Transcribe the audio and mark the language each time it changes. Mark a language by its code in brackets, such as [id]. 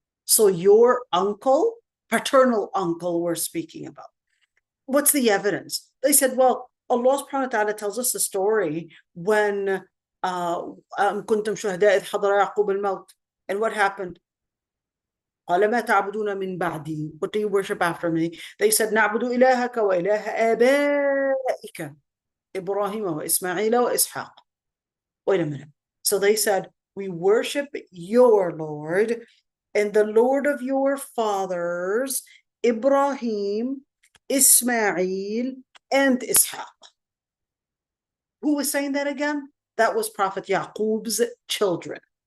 [en] So your uncle, paternal uncle, we're speaking about. What's the evidence? They said, well, Allah subhanahu wa ta'ala tells us a story when [ar] كنتم شهداء إذ حضر يعقوب الموت. [en] And what happened? [ar] قال ما تعبدون من بعدي. [en] What do you worship after me? They said [ar] نعبد إلهك وإله آبائك إبراهيم وإسماعيل وإسحاق. [en] Wait a minute. So they said, we worship your Lord and the Lord of your fathers, Ibrahim, Ismail, and Ishaq. Who was saying that again? That was Prophet Yaqub's children.